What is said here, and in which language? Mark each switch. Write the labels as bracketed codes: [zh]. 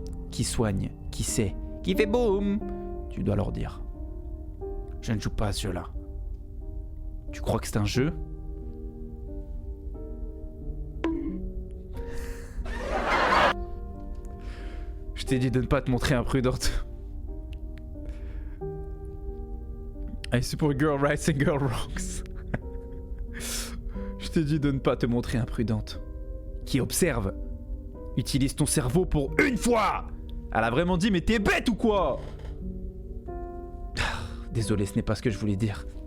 [fr] Qui soigne, qui sait, qui fait boum, tu dois leur dire. Je ne joue pas à ce jeu-là. Tu crois que c'est un jeu? Je t'ai dit de ne pas te montrer imprudente. [en] I support girl rights and girl wrongs. [fr] Je t'ai dit de ne pas te montrer imprudente. Qui observe. Utilise ton cerveau pour une fois. Elle a vraiment dit mais t'es bête ou quoi? Désolé, ce n'est pas ce que je voulais dire.